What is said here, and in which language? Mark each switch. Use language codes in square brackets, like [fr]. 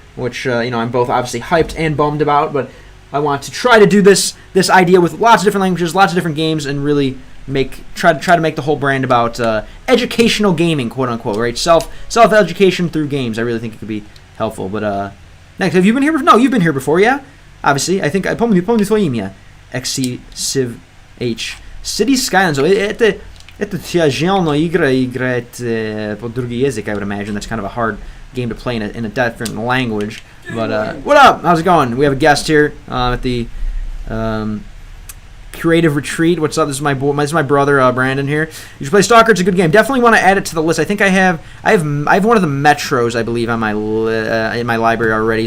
[en] which I'm both obviously hyped and bummed about. But I want to try to do this idea with lots of different languages, lots of different games, and really try to make the whole brand about educational gaming, quote unquote, right? Self education through games. I really think it could be helpful. But next, have you been here before? No, you've been here before, yeah. Obviously, I think [ru] помню твое имя. [en] XC City Skylines. [ru] Это тяжелая игра играть под другой язык. [en] I would imagine that's kind of a hard game to play in a different language. But what up? How's it going? We have a guest here at the Creative Retreat. What's up? This is my brother Brandon here. You should play Stalker. It's a good game. Definitely want to add it to the list. I think I have one of the Metros, I believe, on my in my library already.